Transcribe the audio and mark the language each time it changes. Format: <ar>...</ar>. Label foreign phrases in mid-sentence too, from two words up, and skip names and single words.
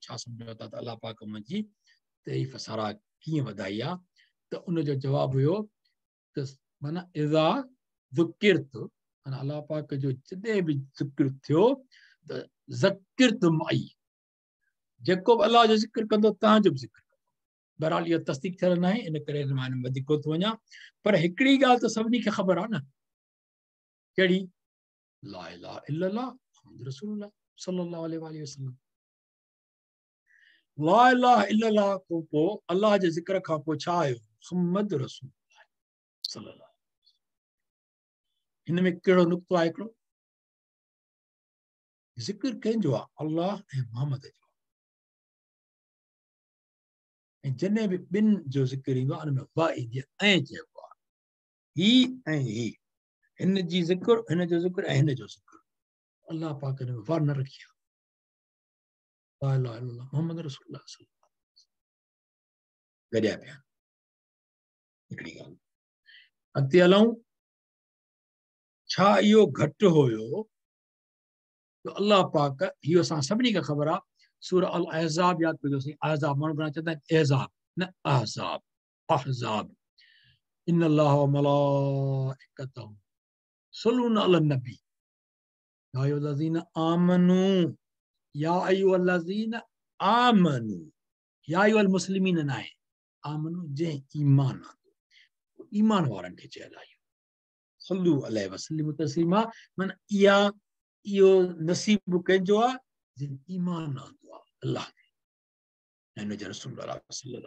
<sd>छा सम्झो था त अलाह पाक मुंहिंजी तारीफ़ साराह कीअं वधाई आहे त उनजो जवाबु हुयो त माना</sd> <ar>إذا ذكرت</ar> <sd>माना अलाह पाक जो जॾहिं बि ज़िक्र थियो त ज़किरत माई जेको बि अलाह जो ज़िक्र कंदो तव्हांजो बि ज़िक्र बहरहाल इहो तस्दीक थियल न आहे इन करे मां वधीक कोन थो वञा पर हिकिड़ी ॻाल्हि त सभिनी खे ख़बर आहे न कहिड़ी</sd> <ar>لا إله إلا الله محمد رسول الله صلى الله عليه وسلم لا إله إلا الله</ar> <sd>खां पोइ अलाह जे ज़िक्र खां पोइ छा आयो</sd> <ar>محمد رسول الله صلى الله</ar> <sd>हिन में कहिड़ो नुक़्तो आहे हिकिड़ो ज़िक्र कंहिंजो आहे अलाह ऐं मोहम्मद जो ऐं जॾहिं बि ॿिनि जो ज़िक्र ईंदो आहे हुन में वा ईंदी आहे ऐं चइबो आहे ही ऐं ही हिन जी ज़िक्र हिन जो ज़िक्र ऐं हिन जो ज़िक्र अलाह पाक ने वा न रखी आहे</sd> <ar>لا إله إلا الله محمد رسول الله صلى الله</ar> <sd>गॾिया पिया हिकिड़ी ॻाल्हि अॻिते हलूं छा इहो घटि हुयो तो अल्लाह पाक इहो असां सभिनी खे ख़बर आहे सूरह अल अहज़ाब यादि कयोसीं अहज़ाब माण्हू घणा चवंदा आहिनि एज़ाब न अहज़ाब अहज़ाब</sd> <ar>إن الله وملائكته يصلون على النبي يا أيها الذين آمنوا يا أيها الذين آمنوا يا أيها المسلمين न आहे आमनू जंहिं ईमान आंदो ईमान वारनि खे चयल आहे صلوا عليه وسلم تسليما</ar> <sd>माना इहो नसीब कंहिंजो आहे जिन ईमान आंदो आहे अल्लाह ऐं हुनजे रसूल सल्लल्लाहु</sd>